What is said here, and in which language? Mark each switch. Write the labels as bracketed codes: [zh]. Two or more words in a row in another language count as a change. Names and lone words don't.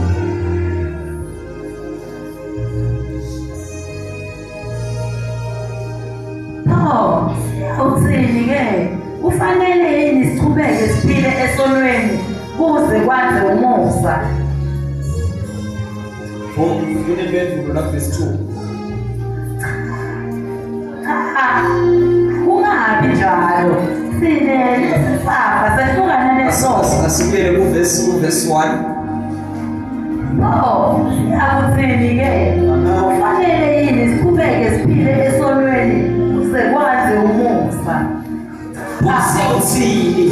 [ss] Uthini-ke kufanele yini sichubeke siphile esonweni kuze kwanze umusa? Kunemphendvulo la verse 2. Kungabi njalo. Sine lesisafa sehlukana nesono. Asibuyele ku verse 1. Oh, akuthini-ke kufanele yini siqhubeke siphile esonweni ukuze kwazi umusa. Usiyawuthini?